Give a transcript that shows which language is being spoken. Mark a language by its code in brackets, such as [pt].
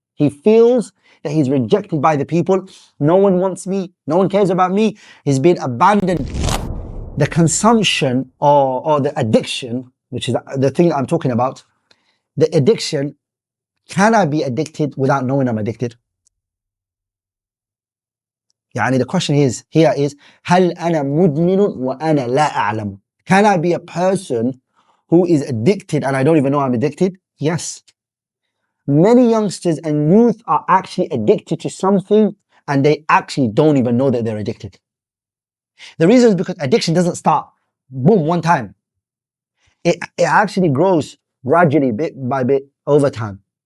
[en] He feels that he's rejected by the people. No one wants me. No one cares about me. He's been abandoned. The consumption or the addiction, which is the thing that I'm talking about, the addiction, can I be addicted without knowing I'm addicted? [ar] يعني [en] the question is, here is, [ar] هل أنا مدمن وأنا لا أعلم? [en] Can I be a person who is addicted and I don't even know I'm addicted? Yes. Many youngsters and youth are actually addicted to something and they actually don't even know that they're addicted. The reason is because addiction doesn't start, boom, one time. It actually grows gradually, bit by bit, over time.